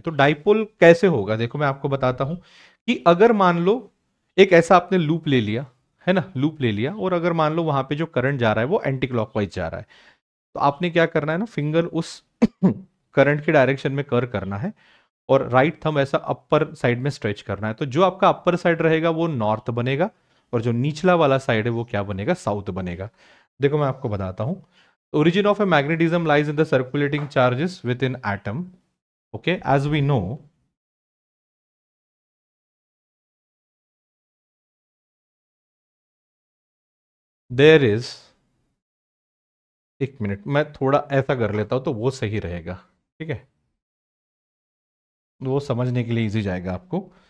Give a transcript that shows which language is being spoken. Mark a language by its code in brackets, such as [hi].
[hi] तो डाइपोल कैसे होगा, देखो मैं आपको बताता हूं कि अगर मान लो एक ऐसा आपने लूप ले लिया, है ना, लूप ले लिया, और अगर मान लो वहां पे जो करंट जा रहा है वो एंटी क्लॉकवाइज जा रहा है, तो आपने क्या करना है ना, फिंगर उस करंट के डायरेक्शन में कर करना है, और राइट थंब ऐसा अपर साइड में स्ट्रेच करना है। तो जो आपका अपर साइड रहेगा वो नॉर्थ बनेगा, और जो निचला वाला साइड है वो क्या बनेगा, साउथ बनेगा। देखो मैं आपको बताता हूं, [en] origin of a magnetism lies in the circulating charges within atom. Okay, as we know, there is, [hi] एक मिनट मैं थोड़ा ऐसा कर लेता हूं तो वो सही रहेगा। ठीक है, वो समझने के लिए इजी जाएगा आपको।